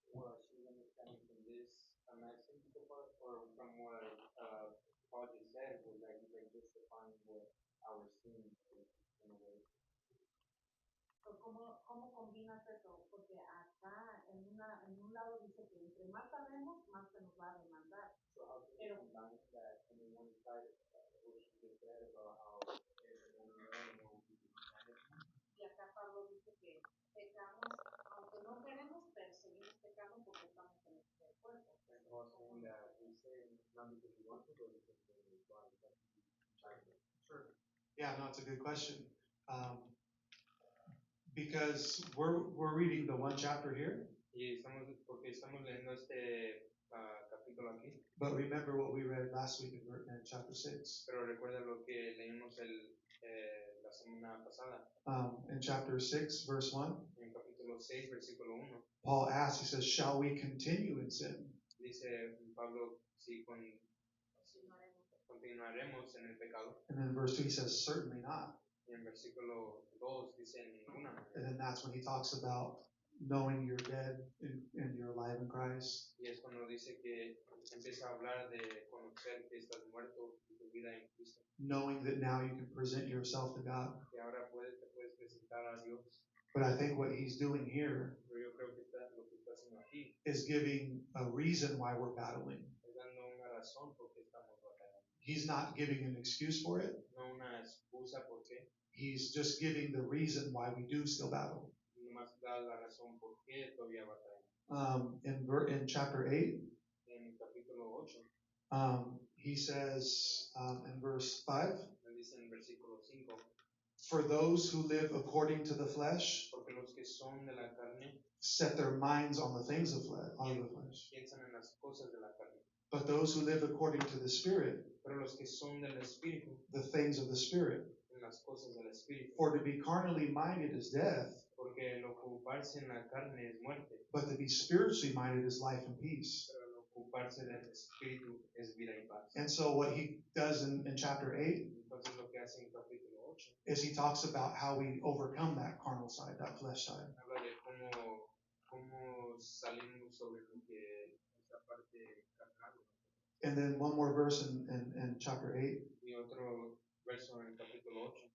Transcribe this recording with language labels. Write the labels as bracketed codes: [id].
[en] Well, she's understanding from this, am I saying so far, or from what Paul just said, was that he's like justifying what our sin is in a way. [es] So, ¿cómo combinas eso? Porque acá en un lado dice que entre más sabemos, más se nos va a demandar. [en] So how can we combine that on the one side, what she just said about how when we know we can demanded? [es] Y acá Pablo dice que pecamos, aunque no queremos, pero seguimos pecando porque estamos en este cuerpo. [en] And Paul saying that we say not because we want to, but because we want to. Sure. Yeah, no, it's a good question. Because we're reading the one chapter here, [es] Y porque estamos leyendo este capítulo aquí, [en] but remember what we read last week in chapter 6. [es] pero recuerda lo que leímos la semana pasada, [en] In chapter 6, verse 1, [es] en capítulo 6, versículo 1. [en] Paul asks, he says, shall we continue in sin? [es] Dice Pablo, si continuaremos en el pecado. [en] And then verse 2, he says, certainly not. [es] Y en versículo 2 dice ninguna. [en] And then that's when he talks about knowing you're dead and you're alive in Christ. [es] Y es cuando dice que empieza a hablar de conocer que estás muerto y tu vida en Cristo. [en] Knowing that now you can present yourself to God. [es] Que ahora te puedes presentar a Dios. [en] But I think what he's doing here [es] Pero yo creo que lo que está haciendo aquí [en] is giving a reason why we're battling. [es] es dando una razón por qué estamos batallando. [en] He's not giving an excuse for it. [es] No una excusa por qué. [en] He's just giving the reason why we do still battle. [es] Nomás da la razón por qué todavía batallamos. [en] In chapter 8, [es] En el capítulo 8, [en] he says in verse 5, [es] dice en versículo 5, [en] for those who live according to the flesh [es] porque los que son de la carne [en] set their minds on the things of the flesh. [es] piensan en las cosas de la carne, [en] But those who live according to the Spirit, [es] pero los que son del Espíritu, [en] the things of the Spirit. [es] en las cosas del Espíritu. [en] For to be carnally minded is death, [es] Porque el ocuparse en la carne es muerte, [en] but to be spiritually minded is life and peace. [es] pero el ocuparse del Espíritu es vida y paz. [en] And so what he does in chapter 8 [es] Entonces lo que hace en capítulo 8 [en] is he talks about how we overcome that carnal side, that flesh side. [es] habla de cómo salimos sobre lo que esta parte carnal. [en] And then one more verse in chapter 8, [es] Y otro verso en el capítulo 8.